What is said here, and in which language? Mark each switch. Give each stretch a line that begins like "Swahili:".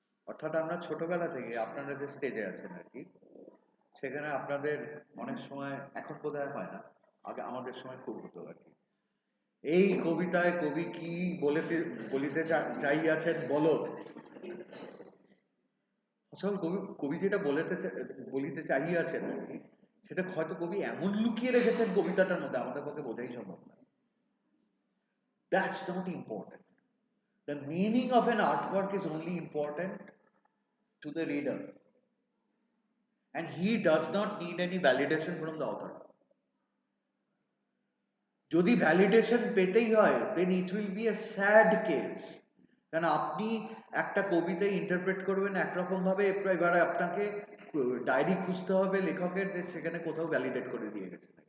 Bangla: অর্থাৎ আমরা ছোটবেলা থেকে, আপনারা যে স্টেজে আছেন আর কি, সেখানে আপনাদের অনেক সময়, এখন বোধহয় হয় না, আগে আমাদের সময় খুব হতো আর কি, এই কবিতায় কবি কি বলিতে চাইয়াছেন বলো। আসল কবি যেটা বলিতে চাইয়াছেন আর কি, সেটা হয়তো কবি এমন লুকিয়ে রেখেছেন কবিতাটার মধ্যে, আমাদের পক্ষে বোঝাই সম্ভব না।
English: That's not important. The meaning of an artwork is only important to the reader, and he does not need any validation from the author.
Bangla: যদি ভ্যালিডেশন পেতেই হয়,
English: Then it will be a sad case.
Bangla: কারণ আপনি একটা কবিতা interpret করবেন একরকম ভাবে, এবার আপনাকে ডায়েরি খুঁজতে হবে লেখকের, যে সেখানে কোথাও ভ্যালিডেট করে দিয়ে গেছে।